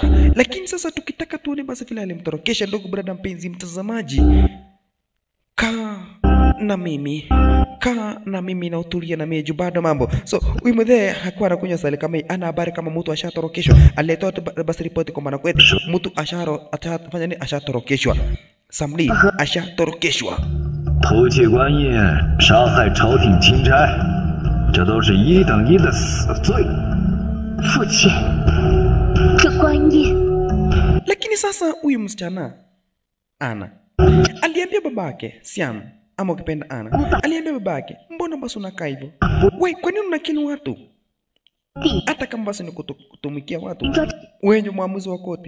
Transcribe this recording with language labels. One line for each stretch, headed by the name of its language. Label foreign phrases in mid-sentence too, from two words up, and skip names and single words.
Swahili: Lakini sasa tukitaka tuone basi vile alimtorokesha, ndugu brada mpenzi mtazamaji, kaa na mimi na utulia na mimi bado mambo. So huyu mzee hakuwa anakunywa sali kama ana habari kama mtu ashatorokeshwa. Alitoa basi ripoti kwa maana kwetu mtu atafanya nini? Ashatorokeshwa. Samli ashatorokeshwa.
Chinese: 偷窃官业、杀害朝廷钦差，这都是一等一的死罪。父亲，这官业。
Swahili: Lakini sasa huyu msichana Ana aliambia babake Siam, ama ukipenda Ana, aliambia babake, mbona basi unakaa hivyo? Wewe kwa nini unakini watu? Hata kama basi ni kutumikia watu, wewe ndio mwamuzi wa koti.